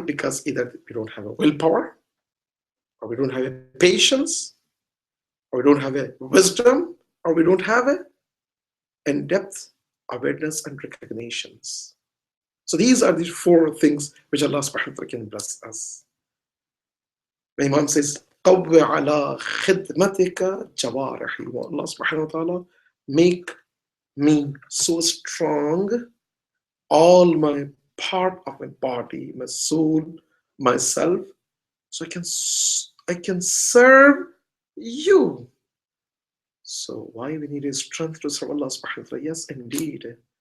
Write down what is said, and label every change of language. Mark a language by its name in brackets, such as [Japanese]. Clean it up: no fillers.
[English] Because either we don't have a willpower, or we don't have a patience, or we don't have a wisdom, or we don't have a in-depth awareness and recognitions. So these are the four things which Allah subhanahu wa ta'ala can bless us. My Imam says, [Arabic] قَوِّ عَلَى خِدْمَتِكَ جَوَارِحِي. [English] Allah subhanahu wa ta'ala, make me so strong, all my part of my body, my soul, myself, so I can serve you. So why we need a strength to serve Allah subhanahu wa ta'ala? Yes, indeed.